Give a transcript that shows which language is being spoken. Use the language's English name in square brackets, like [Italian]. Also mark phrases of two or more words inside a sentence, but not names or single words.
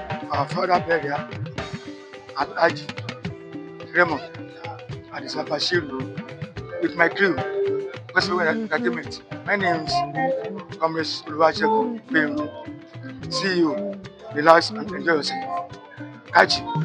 [English] Our father burial, Alhaji Raymond Adisa Bashiru, with my crew, Gospel Entertainment. My name is Comrade Oluwasegun Bello, C E O. Relax and enjoy yourself. Kachi.